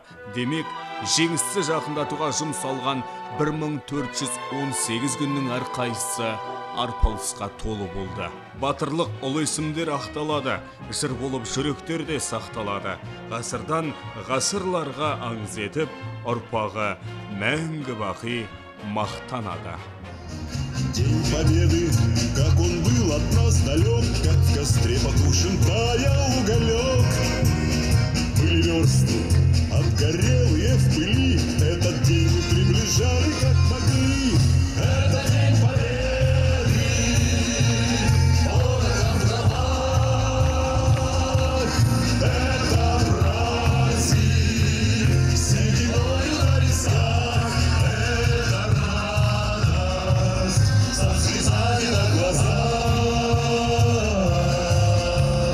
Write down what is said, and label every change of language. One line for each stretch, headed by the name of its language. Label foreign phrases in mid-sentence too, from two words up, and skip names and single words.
Kazakh: Демек, жеңісті жақындатуға жұмсалған 1418 күннің әрқайсысы арпалысқа толы болды. Батырлық ұлы есімдер ақталады, жыр болып жүректер де сақталады. Ғасырдан ғасырларға аңыз етіп, ұрпағы мәңгі бақи мақтанады.
Russian: День Победы, как он был от нас далек, как в костре потушен таял уголек. Были версты, обгорелые в пыли, этот день мы приближали как могли. Это День Победы, порохом в дровах, это праздник, сединою на висках, это радость со слезами на глазах.